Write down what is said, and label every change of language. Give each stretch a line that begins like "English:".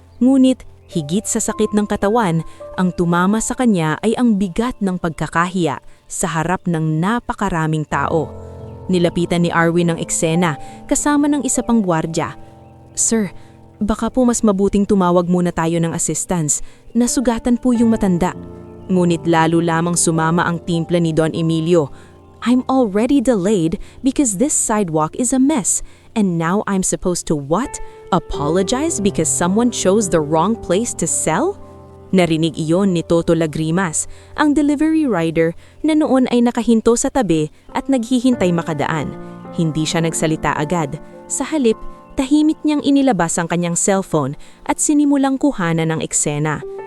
Filipino: Ngunit higit sa sakit ng katawan, ang tumama sa kanya ay ang bigat ng pagkakahiya sa harap ng napakaraming tao. Nilapitan ni Arwin ang eksena kasama ng isa pang gwardya. Sir, baka po mas mabuting tumawag muna tayo ng assistance. Nasugatan po yung matanda. Ngunit lalo lamang sumama ang timpla ni Don Emilio.
English: I'm already delayed because this sidewalk is a mess. And now I'm supposed to what? Apologize because someone chose the wrong place to sell?
Filipino: Narinig iyon ni Toto Lagrimas, ang delivery rider na noon ay nakahinto sa tabi at naghihintay makadaan. Hindi siya nagsalita agad. Sa halip, tahimik niyang inilabas ang kanyang cellphone at sinimulang kuhanan ng eksena.